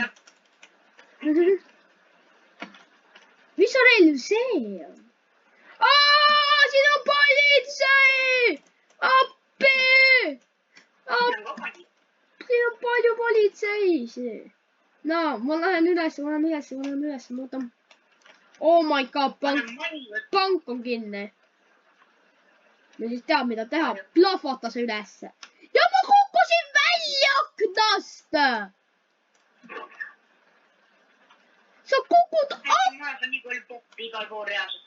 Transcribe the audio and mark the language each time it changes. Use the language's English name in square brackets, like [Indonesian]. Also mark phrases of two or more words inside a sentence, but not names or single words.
[Estonian] Mis on relv see on? Siin on politsei! Appi! Siin on palju politseisi. No, ma lähen üles, ma ootan. [English] Oh my god, [Estonian] pank on kinni. Ja siis teab, mida teha. Plahvata see ülesse. Ja ma kukkusin välja aknast! Sa kukud Ma olen nii palju poppi igal pool reaalselt.